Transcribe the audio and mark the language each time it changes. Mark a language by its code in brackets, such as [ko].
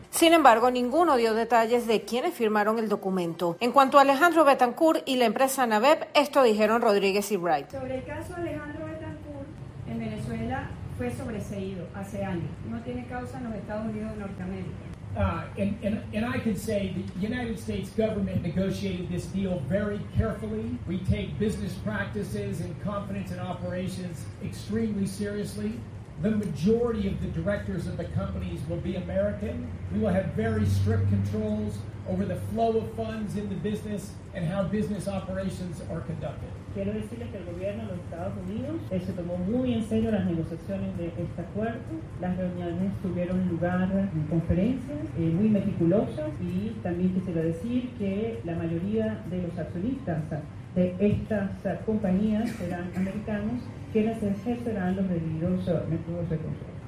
[es] Sin embargo, ninguno dio detalles de quiénes firmaron el documento. En cuanto a Alejandro Betancourt y la empresa Naveb, esto dijeron Rodríguez y Wright. Sobre el caso de Alejandro Betancourt, en Venezuela fue sobreseído hace años. No tiene causa en los Estados Unidos de Norteamérica. [en] And I can say the United States government negotiated this deal very carefully. We take business practices and confidence in operations extremely seriously. The majority of the directors of the companies will be American. We will have very strict controls over the flow of funds in the business and how business operations are conducted. [es] Quiero decirle que el gobierno de los Estados Unidos se tomó muy en serio las negociaciones de este acuerdo. Las reuniones tuvieron lugar en conferencias muy meticulosas y también quisiera decir que la mayoría de los accionistas de estas compañías serán americanos, quienes ejercerán los debidos métodos de control.